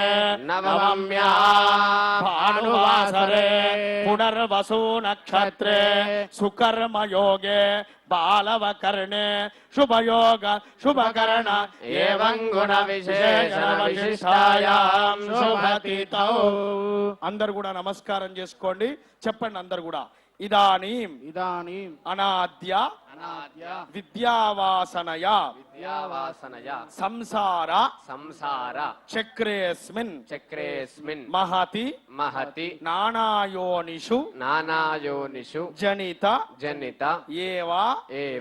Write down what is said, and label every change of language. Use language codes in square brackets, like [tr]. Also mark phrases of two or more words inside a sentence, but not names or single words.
[sa] नवम्यां भानुवासरे पुनर्वसु नक्षत्रे सुकर्म योगे बालवकर्णे शुभयोग शुभकर्ण एवं गुण विशेषण विशिष्टायां [te] శుభతితో అందరు కూడా నమస్కారం చేసుకోండి చెప్పండి అందరు కూడా ఇదానీం [sa] ఇదానీం అనాద్య अनाद्य విద్యావాసనయ विद्यावासनय సంసార संसार చక్రేస్మిన్ चक्रेऽस्मिन् మహతి महति నానాయోనిషు नानायोनिषु జనిత जनित ఏవ एव